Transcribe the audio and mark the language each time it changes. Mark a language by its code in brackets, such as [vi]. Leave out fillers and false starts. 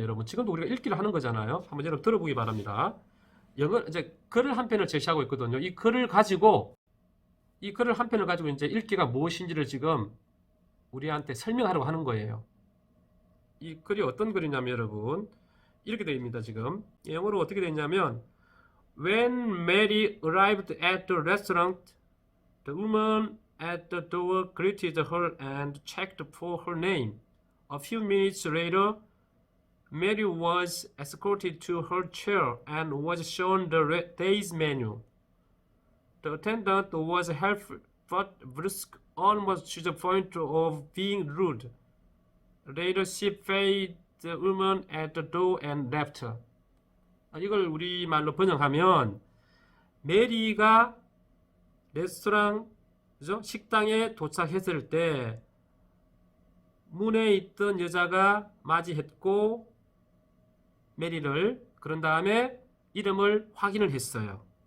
[ko] 여러분, 지금도 우리가 읽기를 하는 거잖아요. 한번 여러분 들어보기 바랍니다. 이제 글을 한 편을 제시하고 있거든요. 이 글을 한 편을 가지고 이제 읽기가 무엇인지를 지금 우리한테 설명하려고 하는 거예요. 이 글이 어떤 글이냐면 여러분, 이렇게 되어 있습니다. 지금 영어로 어떻게 되어 있냐면, [en] When Mary arrived at the restaurant, the woman at the door greeted her and checked for her name. A few minutes later, Mary was escorted to her chair and was shown the day's menu. The attendant was helpful but brusque, almost to the point of being rude. Later, she paid the woman at the door and left her. [ko] 이걸 우리말로 번역하면, 메리가 레스토랑, 그죠? 식당에 도착했을 때 문에 있던 여자가 맞이했고 메리를, 그런 다음에 이름을 확인을 했어요.